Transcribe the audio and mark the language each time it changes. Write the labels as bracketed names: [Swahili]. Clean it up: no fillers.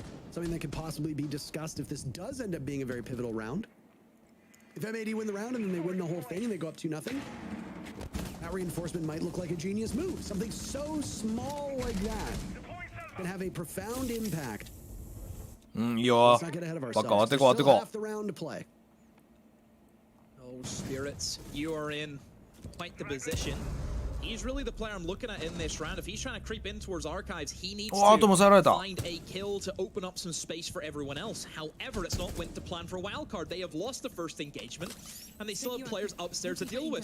[English] Something that could possibly be discussed if this does end up being a very pivotal round. If M80 win the round and then they win the whole thing and they go up 2-0, that reinforcement might look like a genius move. Something so small like that can have a profound impact. [Japanese] いいよ。バカ終わってこう終わってこう。 [English] Oh, Spirits, you are in quite the position. He's really the player I'm looking at in this round. If he's trying to creep in towards Archives, he needs to find a kill to open up some space for everyone else. However, it's not went to plan for a wildcard. They have lost the first engagement, and they still have players upstairs to deal with.